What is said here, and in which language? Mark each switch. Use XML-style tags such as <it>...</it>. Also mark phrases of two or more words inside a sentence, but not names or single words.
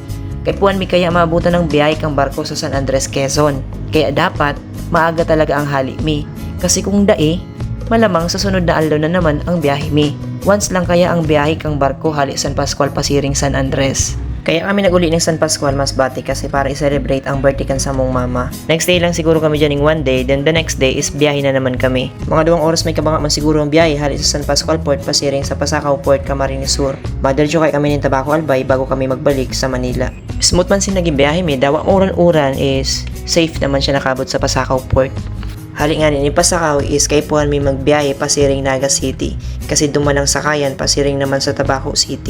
<bik>Kay puwan mi kaya maabutan ng biyahe kang barko sa San Andres, Quezon. Kaya dapat, maaga talaga ang hali mi. Kasi kung dae, malamang sa sunod na aldaw na naman ang biyahe mi. Once lang kaya ang biyahe kang barko hali San Pascual pasiring San Andres. Kaya kami nag-uli ng San Pascual Masbate kasi para i-celebrate ang birthday kan sa mong mama.</bik> <en>Next day</en> <bik>lang siguro kami dyan ng</bik> <en>1 day, then the next day is</en> <bik>biyahe na naman kami. Mga 2 oras may kabanga man siguro ang biyahe hali sa San Pascual Port pasiring sa Pasakaw Port, Camarines Sur. Madiretso kay kami ng Tabaco Albay bago kami magbalik sa Manila. Smooth man naging biyahe mi, dawa uran-uran</bik> <en>is safe</en> <bik>naman siya nakabot sa Pasakaw Port. Hali nga ni Pasakaw is kay puhan mi magbiyahe pasiring Naga City kasi duman ang sakayan pasiring naman sa Tabaco City.</bik>